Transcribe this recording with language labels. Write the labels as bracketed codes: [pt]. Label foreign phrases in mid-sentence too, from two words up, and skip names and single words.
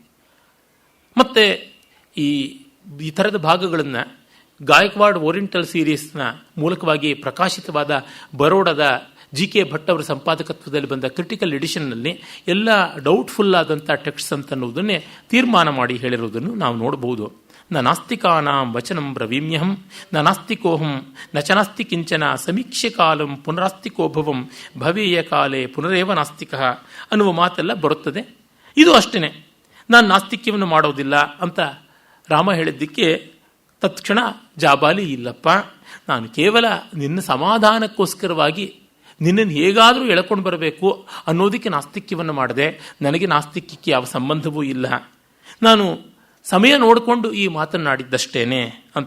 [kn] ಮತ್ತು ಈ ಥರದ ಭಾಗಗಳನ್ನು ಗಾಯಕ್ವಾಡ್ ಓರಿಯೆಂಟಲ್ ಸೀರೀಸ್ನ ಮೂಲಕವಾಗಿ ಪ್ರಕಾಶಿತವಾದ ಬರೋಡದ ಜಿ.ಕೆ. ಭಟ್ ಅವರ ಸಂಪಾದಕತ್ವದಲ್ಲಿ ಬಂದ [en] critical editionನಲ್ಲಿ [kn] ಎಲ್ಲ ಡೌಟ್ಫುಲ್ ಆದಂಥ ಟೆಕ್ಸ್ಟ್ ಅಂತನ್ನುವುದನ್ನೇ ತೀರ್ಮಾನ ಮಾಡಿ ಹೇಳಿರುವುದನ್ನು ನಾವು ನೋಡಬಹುದು. [sa] न नास्तिकानां वचनं ब्रवीम्यहं न नास्तिकोहं न च नास्ति किंचन समीक्ष्य कालं पुनरास्तिकोभवं भवेय काले पुनरेव नास्तिक [kn] ಅನ್ನುವ ಮಾತೆಲ್ಲ ಬರುತ್ತದೆ. ಇದು ಅಷ್ಟೇ, ನಾನು ನಾಸ್ತಿಕ್ಯವನ್ನು ಮಾಡೋದಿಲ್ಲ ಅಂತ ರಾಮ ಹೇಳಿದ್ದಕ್ಕೆ ತತ್ಕ್ಷಣ ಜಾಬಾಲಿ ಇಲ್ಲಪ್ಪ, ನಾನು ಕೇವಲ ನಿನ್ನ ಸಮಾಧಾನಕ್ಕೋಸ್ಕರವಾಗಿ ನಿನ್ನನ್ನು ಹೇಗಾದರೂ ಎಳ್ಕೊಂಡು ಬರಬೇಕು ಅನ್ನೋದಕ್ಕೆ ನಾಸ್ತಿಕ್ಯವನ್ನು ಮಾಡಿದೆ, ನನಗೆ ನಾಸ್ತಿಕ್ಯಕ್ಕೆ ಯಾವ ಸಂಬಂಧವೂ ಇಲ್ಲ, ನಾನು ಸಮಯ ನೋಡಿಕೊಂಡು ಈ ಮಾತನ್ನಾಡಿದ್ದಷ್ಟೇನೆ ಅಂತ.